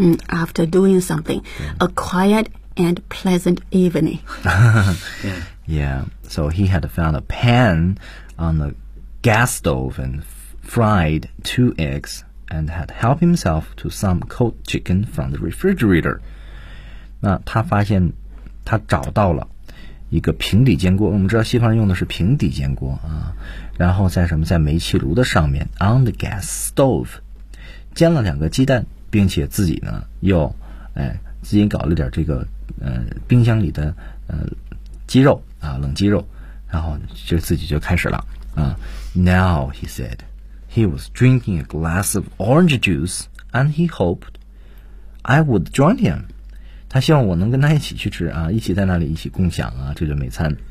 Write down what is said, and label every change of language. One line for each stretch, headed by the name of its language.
English: After doing something, a quiet and pleasant evening. Yeah, so he had found a pan on the gas stove and fried 2 eggs and had helped himself to some cold chicken from the refrigerator.
Chinese: 那他发现他找到了一个平底煎锅，我们知道西方人用的是平底煎锅啊，然后在什么，在煤气炉的上面
English: on the gas stove
Chinese: 煎了两个鸡蛋，并且自己呢又自己搞了点这个冰箱里的鸡肉啊，冷鸡肉，然后就自己就开始了啊。
English: Now he said he was drinking a glass of orange juice and he hoped I would join him.
Chinese: 他希望我能跟他一起去吃啊，一起在那里一起共享啊这顿美餐。